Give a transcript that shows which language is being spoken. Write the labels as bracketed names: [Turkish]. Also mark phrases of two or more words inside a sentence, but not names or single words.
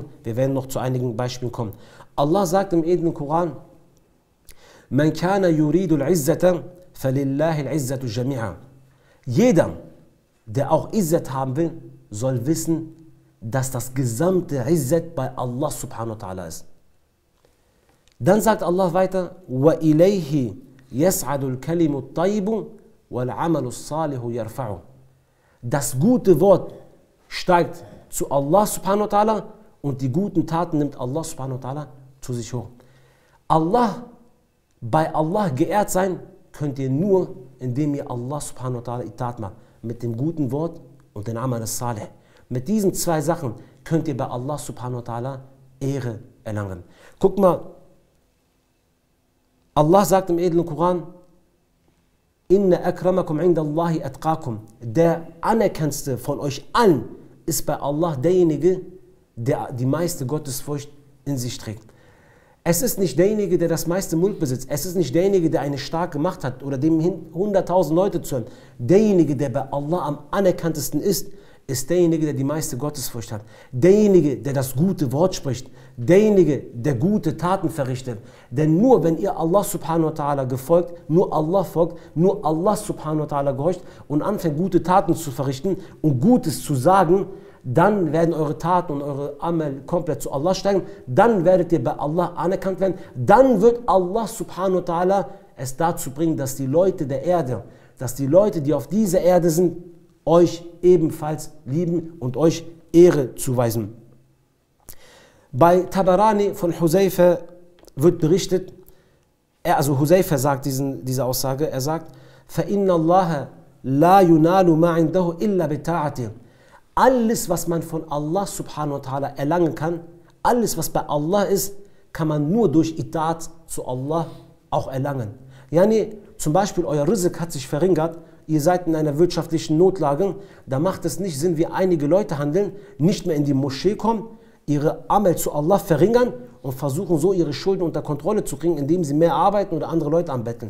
[German] Wir werden noch zu einigen Beispielen kommen. Allah sagt im edlen Koran, [Arabic] من كان يريد العزة فلله العزة جميعا. [German] Jeder, der auch Izzat haben will, soll wissen, dass das gesamte Izzat bei Allah [Arabic] سبحانه وتعالى [German] ist. Dann sagt Allah weiter, [Arabic] وَإِلَيْهِ يَسْعَدُ الْكَلِمُ الطَّيِّبُ وَالْعَمَلُ الصَّالِحُ يَرْفَعُ. [German] Das gute Wort steigt zu Allah [Arabic] سبحانه وتعالى, [German] und die guten Taten nimmt Allah [Arabic] سبحانه وتعالى [German] zu sich hoch. Bei Allah geehrt sein könnt ihr nur, indem ihr Allah [Arabic] سبحانه وتعالى [German] Itaat macht, mit dem guten Wort und dem [Arabic] العمل الصالح. [German] Mit diesen 2 Sachen könnt ihr bei Allah [Arabic] سبحانه وتعالى [German] Ehre erlangen. Guck mal, Allah sagt im edlen Koran, [Arabic] إن أكرمكم عند الله أتقاكم. [German] Der anerkannendste von euch allen ist bei Allah derjenige, der die meiste Gottesfurcht in sich trägt. Es ist nicht derjenige, der das meiste Mulk besitzt. Es ist nicht derjenige, der eine starke Macht hat oder dem 100.000 Leute zuhören. Derjenige, der bei Allah am anerkanntesten ist derjenige, der die meiste Gottesfurcht hat. Derjenige, der das gute Wort spricht. Derjenige, der gute Taten verrichtet. Denn nur wenn ihr Allah [Arabic] سبحانه وتعالى [German] gefolgt, nur Allah folgt, nur Allah [Arabic] سبحانه وتعالى [German] gehorcht und anfängt, gute Taten zu verrichten und Gutes zu sagen, dann werden eure Taten und eure Amal komplett zu Allah steigen. Dann werdet ihr bei Allah anerkannt werden. Dann wird Allah [Arabic] سبحانه وتعالى [German] es dazu bringen, dass die Leute der Erde, dass die Leute, die auf dieser Erde sind, euch ebenfalls lieben und euch Ehre zuweisen. Bei Tabarani von Huzaifa wird berichtet, also Huzaifa sagt diese Aussage, er sagt, [Arabic] فَإِنَّ اللَّهَ لَا يُنَالُ مَا عِنْدَهُ إِلَّا بِتَاعَتِهِ. [German] Alles, was man von Allah [Arabic] سبحانه وتعالى [German] erlangen kann, alles, was bei Allah ist, kann man nur durch Itaat zu Allah auch erlangen. Yani, zum Beispiel, euer Rizq hat sich verringert, ihr seid in einer wirtschaftlichen Notlage, da macht es nicht Sinn, wie einige Leute handeln, nicht mehr in die Moschee kommen, ihre Amal zu Allah verringern und versuchen so ihre Schulden unter Kontrolle zu kriegen, indem sie mehr arbeiten oder andere Leute anbetteln.